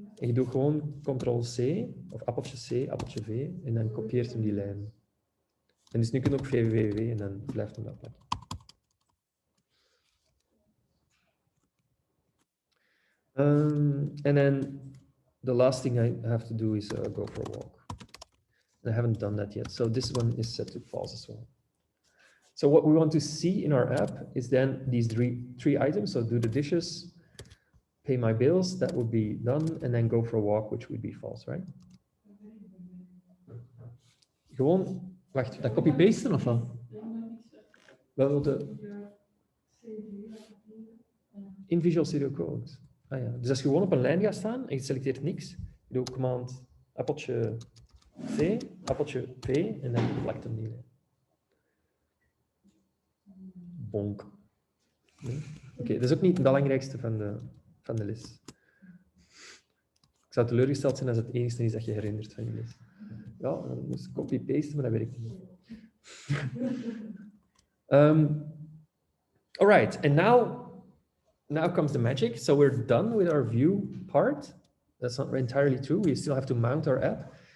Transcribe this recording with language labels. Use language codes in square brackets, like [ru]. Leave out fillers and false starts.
[nl] En je doet gewoon Ctrl-C, of appeltje C, appeltje V, en dan kopieert hem die lijn. En dus nu kun je ook VVV en dan blijft hem dat plakken. [en] And then the last thing I have to do is go for a walk. And I haven't done that yet, so this one is set to false as well. So what we want to see in our app is then these three items. So do the dishes, pay my bills, that would be done, and then go for a walk, which would be false, right? [nl] Gewoon, wacht, dat copy-pasten of wat? Wel de... [en] In Visual Studio Code. [nl] Ah ja, dus als je gewoon op een lijn gaat staan en je selecteert niks, je doet command appeltje C, appeltje P en dan plakt hem die lijn. Bonk. Nee? Oké, dat is ook niet het belangrijkste van de les. Ik zou teleurgesteld zijn als het enige is dat je herinnert van je les. Ja, dan moest copy-pasten, maar dat werkt niet. [en] All right, and now comes the magic. So we're done with our view part. That's not entirely true. We still have to mount our app.